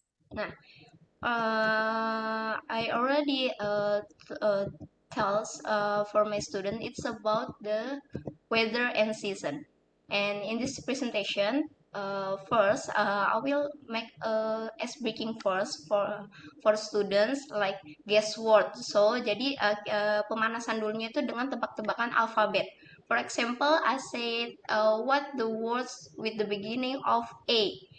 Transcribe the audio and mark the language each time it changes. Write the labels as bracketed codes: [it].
[en] Nah, I already tells for my student it's about the weather and season. And in this presentation, first I will make a ice breaking first for students like guess word. [id] So jadi pemanasan dulunya itu dengan tebak-tebakan alfabet. [en] For example, I said what the words with the beginning of A.